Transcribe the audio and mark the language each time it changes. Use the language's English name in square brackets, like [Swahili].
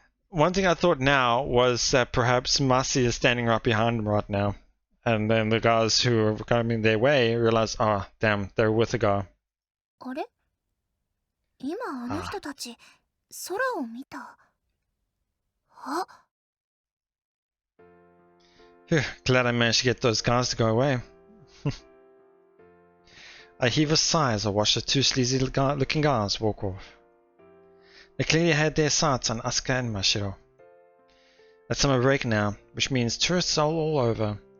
[English] One thing I thought now was that perhaps Masi is standing right behind him right now. And then the guys who are coming their way realize, oh, damn, they're with a guy. [Japanese] あれ？今あの人たち、空を見た。あ。 [English] Phew, glad I managed to get those guys to go away. I heave a sigh as I watch the two sleazy looking guys walk off. They clearly had their sights on Asuka and Mashiro. It's summer break now, which means tourists are all over.